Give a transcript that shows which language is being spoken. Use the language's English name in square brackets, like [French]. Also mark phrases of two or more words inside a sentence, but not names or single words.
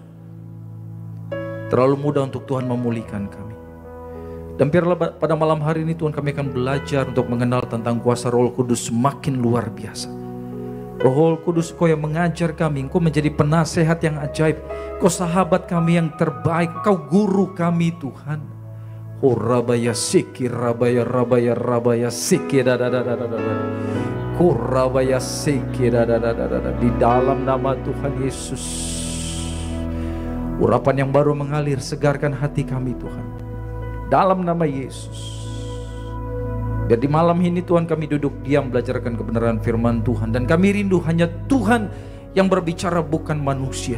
[Indonesian] Terlalu mudah untuk Tuhan memulihkan kami. Dan biarlah pada malam hari ini Tuhan, kami akan belajar untuk mengenal tentang kuasa Roh Kudus semakin luar biasa. Roh Kudus, Kau yang mengajar kami, Kau menjadi penasehat yang ajaib, Kau sahabat kami yang terbaik, Kau guru kami Tuhan. Oh rabaya siki, rabaya rabaya rabaya siki, Kurabaya siki, di dalam nama Tuhan Yesus. Urapan yang baru mengalir, segarkan hati kami Tuhan, dalam nama Yesus. Biar di malam ini Tuhan kami duduk diam belajarkan kebenaran firman Tuhan. Dan kami rindu hanya Tuhan yang berbicara, bukan manusia.